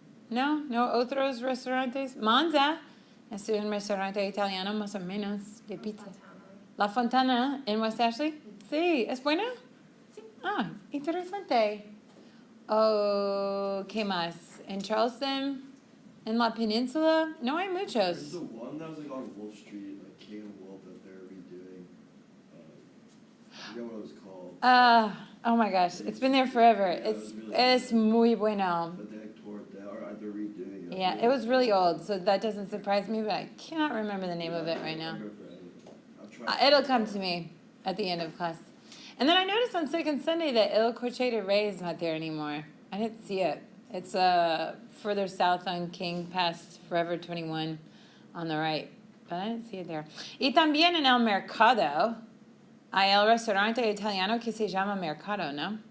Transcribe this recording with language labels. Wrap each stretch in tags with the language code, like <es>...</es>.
<es>¿No? ¿No otros restaurantes? Manza es un restaurante italiano más o menos de pizza. La Fontana en West Ashley. Sí, ¿es buena? Sí. Ah, interesante. Oh, ¿qué más? En Charleston, en la península, no hay</es> <en>There's</en> <es>muchos.</es> <en>the one that was like on Wolf Street, like King and Wolf, that they're redoing. I forget what it was called. Oh my gosh, it's been there forever. Yeah, it was really</en> <es>Es</es> <en>good.</en> <es>muy bueno.</es> <en>But they like tore it down, or they're redoing it. Yeah, it was really old, so that doesn't surprise me, but I cannot remember the name of it right now. It'll come to me at the end of class. And then I noticed on Second Sunday that El Corchete Rey is not there anymore. I didn't see it. It's further south on King past Forever 21 on the right. But I didn't see it there.</en> <es>Y también en el mercado hay el restaurante italiano que se llama Mercado, ¿no?</es>